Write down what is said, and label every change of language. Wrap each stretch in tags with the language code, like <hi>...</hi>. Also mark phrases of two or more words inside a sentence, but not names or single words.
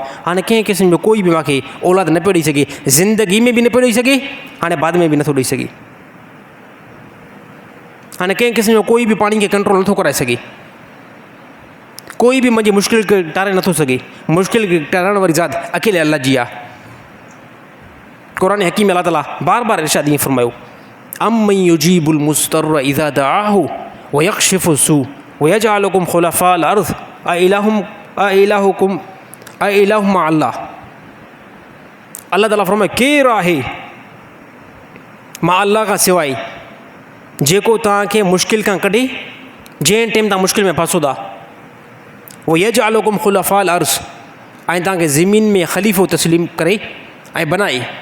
<sd>हाणे कंहिं क़िस्म जो कोई बि मूंखे औलाद न पियो ॾेई सघे, ज़िंदगी में बि न पियो ॾेई सघे, हाणे बाद में बि नथो ॾेई सघे। हाणे कंहिं क़िस्म जो कोई बि पाणी खे कंट्रोल नथो कराए सघे, कोई बि मुंहिंजी मुश्किल खे टारे नथो सघे। मुश्किल खे टारण वारी ज़ात अकेले अल्लाह जी आहे। क़ुरान हकीम अल्लाह ताला बार बार इरशाद ईअं फरमायो</sd> <ar>أمن يجيب المضطر إذا دعاه ويكشف السوء ويجعلكم خلفاء الأرض أإله مع الله.</ar> <sd>अल्लाह ताला फरमाए केरु आहे मां अल्लाह खां सवाइ जेको तव्हांखे मुश्किल खां कढे, जंहिं टाइम तव्हां मुश्किल में फासो था, वो</sd> <ar>يجعلكم خلفاء الأرض</ar> <sd>ऐं तव्हांखे ज़मीन में ख़लीफ़ो तस्लीम करे ऐं बनाए।</sd>